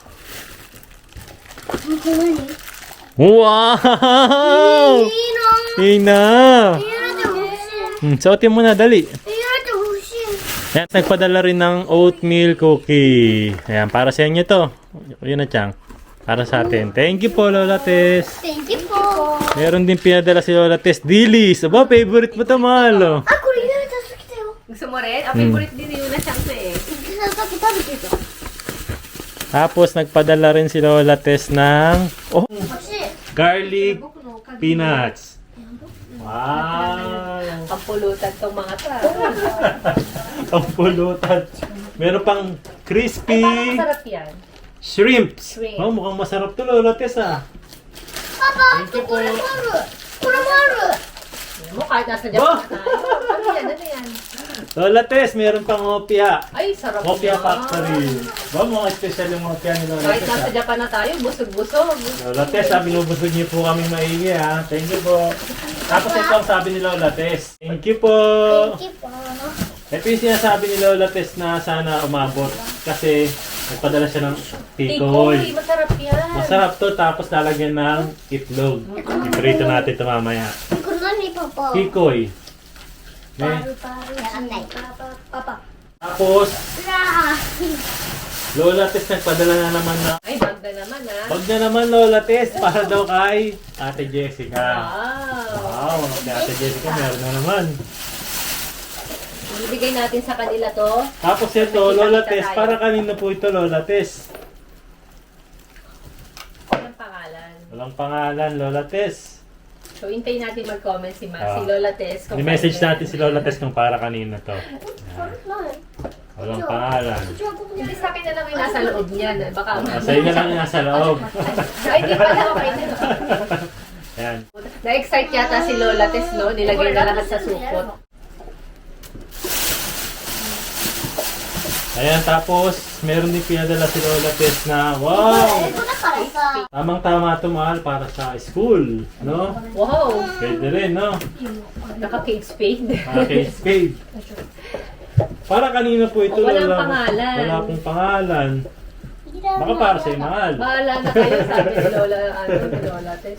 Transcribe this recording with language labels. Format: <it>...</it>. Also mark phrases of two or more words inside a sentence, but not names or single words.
<tl>Ito nga ni. Wow! Ina! Suotin mo na, dali. Ayan, nagpadala rin ng oatmeal cookie. Ayan, para sa inyo to. Yun na, Chang. Para sa atin.</tl> <en>Thank you po, Lola Tess. Thank you po.</en> <tl>Meron din pinadala si Lola Tess. Dilis. Aba, favorite mo to, mahal. Oh.</tl> <ja>あ、これ入れた好きだよ。</ja> <tl>Gusto mo rin? Ang favorite din yun na siyang eh.</tl> <ja>さっき食べてた。</ja> <tl>Tapos, nagpadala rin si Lola Tess ng</tl> <ja>欲しい。</ja> <en>garlic peanuts. Wow!</en> <tl>Ang pulutan tong mga to. Ang pulutan. Meron pang crispy Masarap yan. shrimps. Shrimp. Oh, mukhang masarap to, Lola Tess, ah.</tl> <ja>パパ、</ja> <en>Thank you po.</en> <ja>これもある。これもある。</ja> <tl>Alam mo, kahit nasa Japan na tayo. Ano yan? Ano yan? Lola Tess, meron pang opia. Ay, sarap Opia yan. Factory. Ba, mga special yung opia ni Lola Kahit Tess, nasa ah. Japan na tayo, busog-busog. Lola Tess, sabi binubusog niyo po kaming maigi, ha.</tl> <en>Thank you po.</en> <tl>Tapos ito ang sabi ni Lola Tess.</tl> <en>Thank you po. Thank you po.</en> <tl>Ito yung sinasabi ni Lola Tess na sana umabot. Kasi nagpadala siya ng tikoy. Tikoy, masarap yan. Masarap to, tapos lalagyan ng itlog. Iprito natin ito mamaya.</tl> <ja>これ何パパ。</ja> <tl>Tikoy. Eh,</tl> <ja>やらない。パパ。</ja> <tl>tapos, うわ Lola Tess nagpadala na naman na. Ay, magda naman ah. Wag na naman Lola Tess, para daw kay Ate Jessica. Wow. Wow, kay Ate Jessica meron na naman. Ibigay natin sa kanila to. Tapos ito, Lola Tess, para kanina po ito Lola Tess. Walang pangalan. Walang pangalan, Lola Tess. So, hintayin natin mag-comment si Ah. si Lola Tess. kung I-message paano- natin si Lola Tess kung para kanina to.</tl> <ja>あ。何？</ja> <tl>Walang pangalan.</tl> <ja>じゃあ僕も</ja> <tl>Hindi sa akin na lang yung nasa loob niyan. Baka Sa inyo lang yung nasa loob. Ay, di pala okay na. Ayan. Na-excite yata si Lola Tess, no? Nilagay na lahat sa supot. Ayan, tapos meron din pinadala si Lola Tess na wow!</tl> <ja>英語だからさ。</ja> <tl>Tamang-tama ito, mahal, para sa school, no? Wow! Pwede rin, no? Naka-cake spade. Okay, spade. Para kanina po ito, Walang Lola. pangalan. Wala pong pangalan. Baka para sa'yo, mahal. Bahala na kayo, sabi ni Lola, ni Lola Tess.</tl>